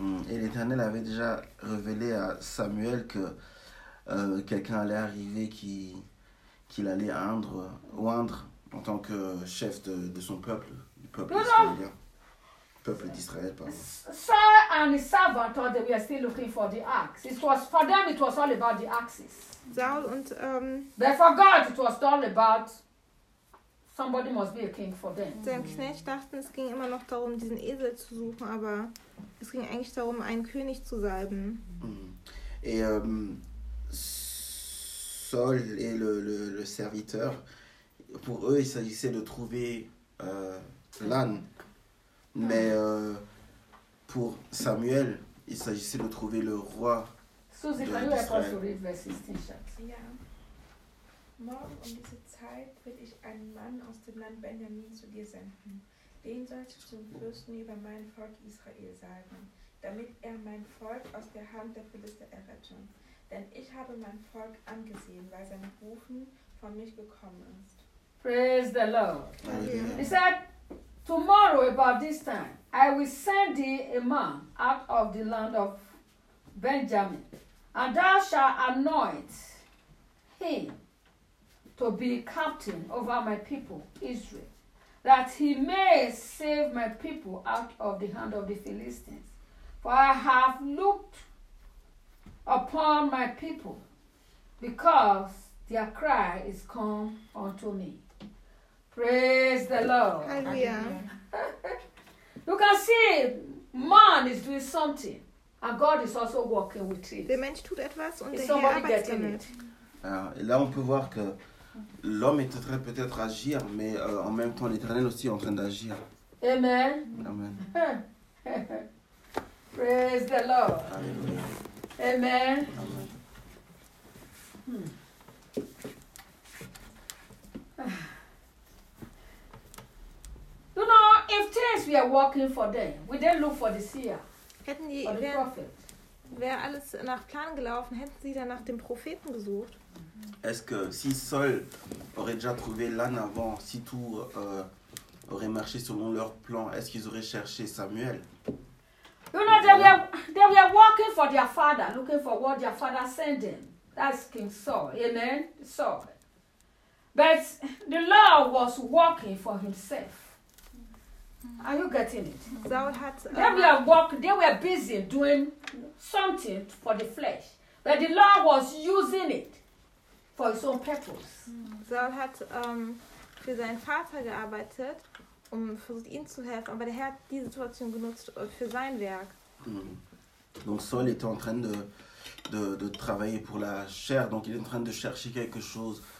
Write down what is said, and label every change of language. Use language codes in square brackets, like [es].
[fr] Et l'Éternel avait déjà révélé à Samuel que quelqu'un allait arriver qu'il allait oindre en tant que chef de son peuple, du peuple israélien. Peuple d'Israël, pardon. [en] Saul and his servant thought they were still looking for the axe. It was for them, it was all about the axes. [de] Saul und [en] they forgot it was all about somebody must be a king for them. [de] Sein Knecht dachten, es ging immer noch darum, diesen Esel zu suchen, aber es ging eigentlich darum, einen König zu salben. [fr] Et Saul et le serviteur, pour eux, il s'agissait de trouver l'âne. Mais pour Samuel, il s'agissait de trouver le roi de Israël. [en] Susie, can you help us to read verse 16? Yeah. [de] Morgen um diese Zeit will ich einen Mann aus dem Land Benjamin zu dir senden. Den sollst du zum Fürsten über mein Volk Israel sagen, damit er mein Volk aus der Hand der Philister errette. Denn ich habe mein Volk angesehen, weil sein Rufen von mich gekommen ist. [en] Praise the Lord. Hallelujah. He said, tomorrow, about this time, I will send thee a man out of the land of Benjamin, and thou shalt anoint him to be captain over my people, Israel, that he may save my people out of the hand of the Philistines. For I have looked upon my people, because their cry is come unto me. Praise the Lord. Hallelujah. You can see man is doing something and God is also working with it. [de] Der Mensch tut etwas und der Herr arbeitet damit. [fr] Et là on peut voir que l'homme est en train peut-être agir mais en même temps l'Éternel aussi est en train d'agir. Amen. Amen. [en] Praise the Lord. [fr] Alléluia. Amen. Amen. [en] You know, if things were working for them, would they look for the seer? [de] Hätten die, [en] or the prophet? [de] Wäre alles nach Plan gelaufen, hätten sie dann nach dem Propheten gesucht? [fr] Est-ce que si Saul aurait déjà trouvé l'âne avant, si tout aurait marché selon leur plan, est-ce qu'ils auraient cherché Samuel? [en] You know, they were working for their father, looking for what their father sent them. That's King Saul. Amen? Saul. But the Lord was working for himself. Are you getting it? Saul had they were busy doing something for the flesh. But the Lord was using it for his own purpose. [de] Saul hat für seinen Vater gearbeitet, um versucht ihm zu helfen, aber der Herr hat diese Situation genutzt für sein Werk. [fr] Donc Saul était en train de travailler pour la chair, donc il est en train de chercher quelque chose.